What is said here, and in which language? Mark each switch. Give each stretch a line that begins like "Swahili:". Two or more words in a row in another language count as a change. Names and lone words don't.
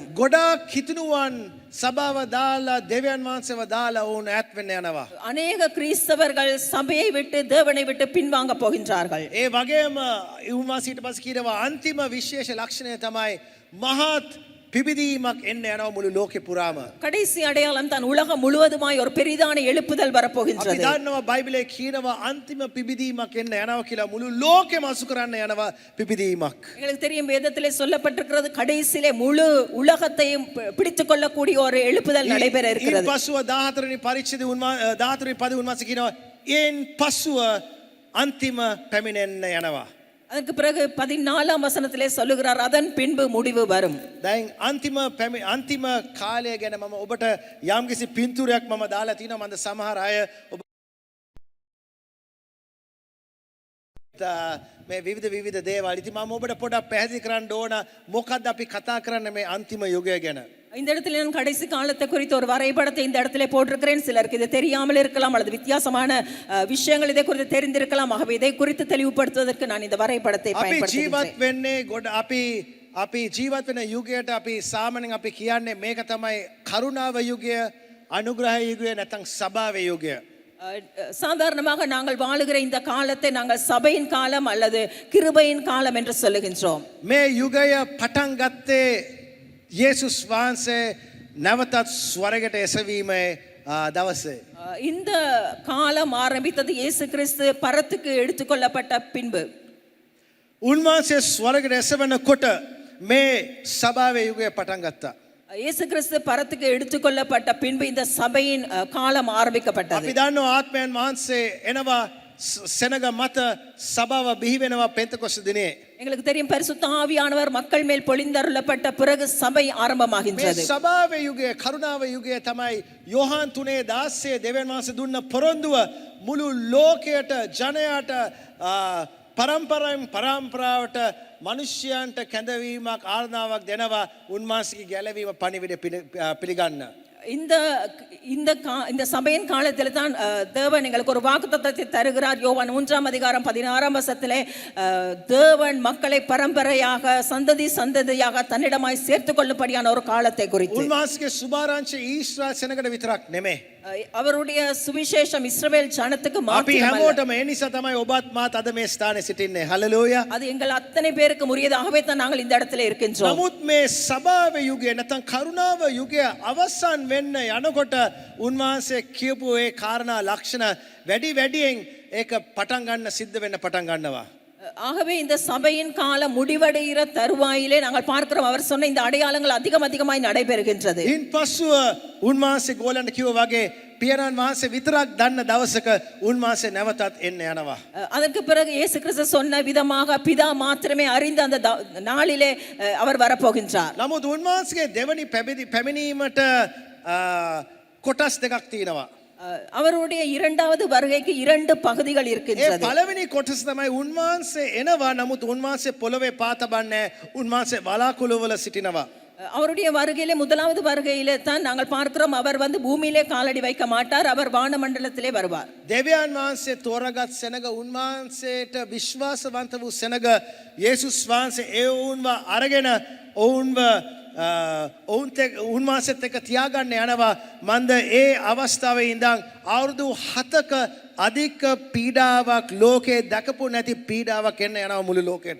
Sinhala: ගොඩාක් කිතුණුවන් සභාව දාලා දෙවියන් වහන්සේව දාලා වුණ ඈත් වෙන්න යනවා.
Tamil: அநேக கிறிஸ்தவர்கள் சபையை விட்டு தேவனை விட்டு பின்வாங்க போகின்றார்கள்.
Sinhala: ඒ වගේම උන්වහන්සේට පස්සේ කියනවා අන්තිම විශේෂ ලක්ෂණය තමයි මහත් පිබිදීමක් එන්න යනවා මුළු ලෝකේ පුරාම.
Tamil: கடைசி அடையாளம் தான் உலகம் முழுவதுமாய் ஒரு பெரிதான எழுப்புதல்
Sinhala: අපි
Tamil: வரப்போகின்றது.
Sinhala: දන්නවා බයිබලයේ කියනවා අන්තිම පිබිදීමක් එන්න යනවා කියලා මුළු ලෝකෙම අසු කරන්න යනවා පිබිදීමක්.
Tamil: எங்களுக்கு தெரியும் வேதத்திலே சொல்லப்பட்டிருக்கிறது கடைசியிலே முழு உலகத்தையும் பிடித்துக் கொள்ளக்கூடிய ஒரு எழுப்புதல் நடைபெற
Sinhala: ඊට
Tamil: இருக்கிறது.
Sinhala: පස්ව 14 වෙනි පරිච්ඡේදය 14 වෙනි පදේ උන්වහන්සේ කියනවා එන් පස්ව අන්තිම පැමිණෙන්න යනවා.
Tamil: அதற்கு பிறகு 14ஆம் வசனத்திலே சொல்லுகிறார் அதன் பின்பு முடிவு வரும்.
Sinhala: දැන් අන්තිම කාලය ගැන මම ඔබට යම්කිසි පින්තූරයක් මම දාලා තිනවා. මන්ද සමහර අය ඔබ මේ විවිධ දේවල් ඉතින් මම ඔබට පොඩක් පැහැදිලි කරන්න ඕන මොකක්ද අපි කතා කරන්නේ මේ අන්තිම යුගය ගැන.
Tamil: இந்த இடத்துல நான் கடைசி காலத்தை குறித்து ஒரு வரைபடத்தை இந்த இடத்துல போட்டிருக்கிறேன். சிலருக்கு இது தெரியாமல் இருக்கலாம் அல்லது வித்தியாசமான விஷயங்கள் இதை குறித்து தெரிந்திருக்கலாம். ஆகவே இதை குறித்து தெளிவுபடுத்துவதற்கு நான் இந்த வரைபடத்தை
Sinhala: අපි ජීවත්
Tamil: பயன்படுத்துகிறேன்.
Sinhala: වෙන්නේ අපි ජීවත් වෙන යුගයට අපි සාමාන්‍යයෙන් අපි කියන්නේ මේක තමයි කරුණාව යුගය, අනුග්‍රහ යුගය නැත්නම් සභාවේ යුගය.
Tamil: சாதாரணமாக நாங்கள் வாழுகிற இந்த காலத்தை நாங்கள் சபையின் காலம் அல்லது கிருபையின் காலம் என்று சொல்லுகின்றோம்.
Sinhala: මේ යුගය පටන් ගත්තේ යේසුස් වහන්සේ නැවතත් ස්වර්ගයට එසවීමේ දවසේ.
Tamil: இந்த காலம் ஆரம்பித்தது இயேசு கிறிஸ்து பரத்துக்கு எடுத்துக்கொள்ளப்பட்ட பின்பு.
Sinhala: උන්වහන්සේ ස්වර්ගයට එසවෙනකොට මේ සභාවේ යුගය පටන් ගත්තා.
Tamil: இயேசு கிறிஸ்து பரத்துக்கு எடுத்துக்கொள்ளப்பட்ட பின்பு இந்த சபையின் காலம் ஆரம்பிக்கப்பட்டது.
Sinhala: අපි දන්නවා ආත්මයන් වහන්සේ එනවා සෙනග මත සභාව බිහි වෙනවා පෙන්තකොස්ත දිනේ.
Tamil: எங்களுக்கு தெரியும் பரிசுத்த ஆவியானவர் மக்கள் மேல் பொழிந்தருளப்பட்ட பிறகு சபை
Sinhala: මේ
Tamil: ஆரம்பமாகின்றது.
Sinhala: සභාවේ යුගය කරුණාව යුගය තමයි යෝහාන් 3:16 දෙවියන් වහන්සේ දුන්න පොරොන්දුව මුළු ලෝකයට ජනයාට පරම්පරාවට මනුෂ්‍යයන්ට කැඳවීමක් ආරාධනාවක් දෙනවා උන්වහන්සේගේ ගැලවීම පණිවිඩ පිළිගන්න.
Tamil: இந்த சபையின் காலத்தில் தான் தேவன் எங்களுக்கு ஒரு வாக்குத்தத்தத்தை தருகிறார். யோவான் 3ஆம் அதிகாரம் 16ஆம் வசனத்திலே தேவன் மக்களை பரம்பரையாக சந்ததியாக தன்னிடமாய் சேர்த்துக் கொள்ளும்படியான ஒரு காலத்தை குறித்து.
Sinhala: උන්වහන්සේගේ සුභාරංශය ඊශ්‍රායල් සෙනගට විතරක් නෙමෙයි.
Tamil: அவருடைய சுவிசேஷம் இஸ்ரவேல் ஜனத்துக்கு
Sinhala: අපි
Tamil: மாத்திரமல்ல.
Sinhala: හැමෝටම ඒ නිසා තමයි ඔබත් මාත් අද මේ ස්ථානයේ සිටින්නේ. හලෙලූයා.
Tamil: அது எங்கள் அத்தனை பேருக்கு உரியதாகவே தான் நாங்கள் இந்த இடத்துல இருக்கின்றோம்.
Sinhala: නමුත් මේ සභාවේ යුගය නැත්නම් කරුණාව යුගය අවසන් වෙන්න යනකොට උන්වහන්සේ කියපු ඒ කාරණා ලක්ෂණ වැඩියෙන් ඒක පටන් ගන්න සිද්ධ වෙන්න පටන් ගන්නවා.
Tamil: ஆகவே இந்த சபையின் காலம் முடிவடைகிற தருவாயிலே நாங்கள் பார்க்கிறோம் அவர் சொன்ன இந்த அடையாளங்கள் அதிகமாய் நடைபெறுகின்றது.
Sinhala: ඉන් පස්සුව උන්වහන්සේ ගෝලන්ට කිව්වා වගේ පියනන් වහන්සේ විතරක් දන්න දවසක උන්වහන්සේ නැවතත් එන්න යනවා.
Tamil: அதற்கு பிறகு இயேசு கிறிஸ்து சொன்ன விதமாக பிதா மாத்திரமே அறிந்த அந்த நாளிலே அவர் வரப்போகின்றார்.
Sinhala: නමුත් උන්වහන්සේගේ දෙවනි පැමිණීමට කොටස් දෙකක් තියෙනවා.
Tamil: அவருடைய இரண்டாவது வருகைக்கு இரண்டு பகுதிகள்
Sinhala: ඒ
Tamil: இருக்கின்றது.
Sinhala: පළවෙනි කොටස තමයි උන්වහන්සේ එනවා නමුත් උන්වහන්සේ පොළවේ පා තබන්නේ උන්වහන්සේ වලාකුළුවල සිටිනවා.
Tamil: அவருடைய வருகையிலே முதலாவது வருகையிலே தான் நாங்கள் பார்க்கிறோம் அவர் வந்து பூமியிலே காலடி வைக்க மாட்டார், அவர் வானமண்டலத்திலே வருவார்.
Sinhala: දෙවියන් වහන්සේ තෝරගත් සෙනග උන්වහන්සේට විශ්වාසවන්ත වූ සෙනග යේසුස් වහන්සේ ඒ වුන්ව අරගෙන ඔවුන්ව උන්වහන්සේත් එක්ක තියාගන්න යනවා. මන්ද ඒ අවස්ථාවේ ඉඳන් අවුරුදු 7ක අධික පීඩාවක් ලෝකේ දැකපු නැති පීඩාවක් එන්න යනවා මුළු ලෝකෙට.